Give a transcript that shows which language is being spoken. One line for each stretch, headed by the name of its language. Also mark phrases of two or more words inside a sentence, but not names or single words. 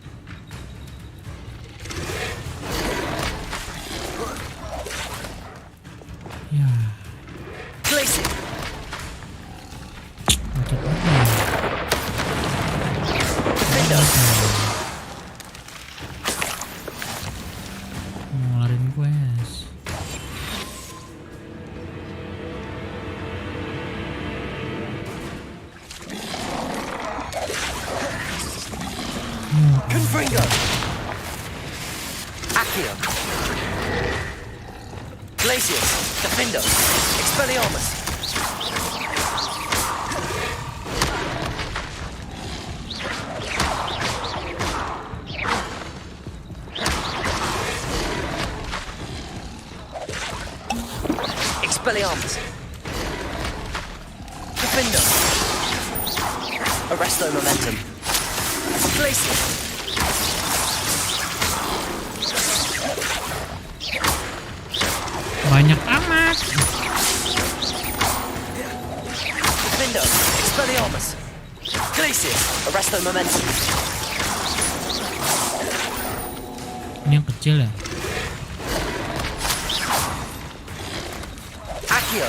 Indonesian: Ya. Glacius. Ngeluarin quest. Confringo. Accio. Glacius. Defender. Expelliarmus. Expelliarmus. Defender. Arresto Momentum. Glacius. Banyak amat. Defender. Expelliarmus. Glacius. Arresto Momentum. Ini yang kecil ya. Accio.